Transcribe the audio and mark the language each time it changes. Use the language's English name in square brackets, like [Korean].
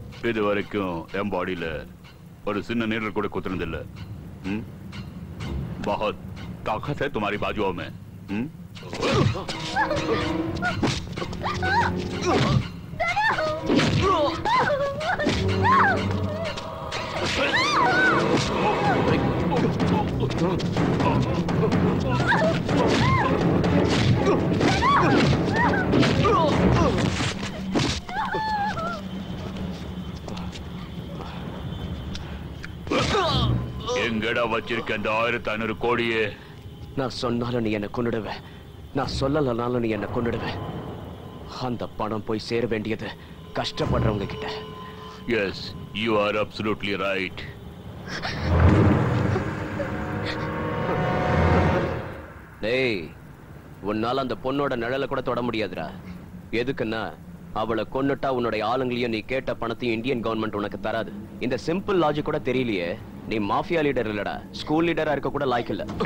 [Tamil] இது வரைக்கும் என் பாடியில ஒரு சின்ன நீரல் கூட குத்துறதில்ல. [Hindi] बहुत ताकत है तुम्हारी बाजुओं में. [Tamil] எங்கடா வச்சிருக்க அந்த 1500 கோடியே? நான் சொன்னாலும் நீ என்ன கொன்னுடுவ, நான் சொல்லலனாலும் நீ என்ன கொன்னுடுவ. அந்த பணம் போய் சேர வேண்டியது கஷ்டப்படுறவங்க கிட்ட. [English] Yes, you are absolutely right. [Tamil] டேய், உன்னால அந்த பொண்ணோட நிழல கூட தொட முடியாதுடா. எதுக்குன்னா அவளை கொன்னுட்டா உன்னுடைய ஆளுங்களையும் நீ கேட்ட பணத்தையும் இந்தியன் கவர்மெண்ட் உனக்கு தராது. இந்த சிம்பிள் லாஜிக் கூட தெரியலையே. நீ மாஃபியா லீடர் இல்லடா, ஸ்கூல் லீடரா இருக்க கூட லாய்க்கு இல்ல.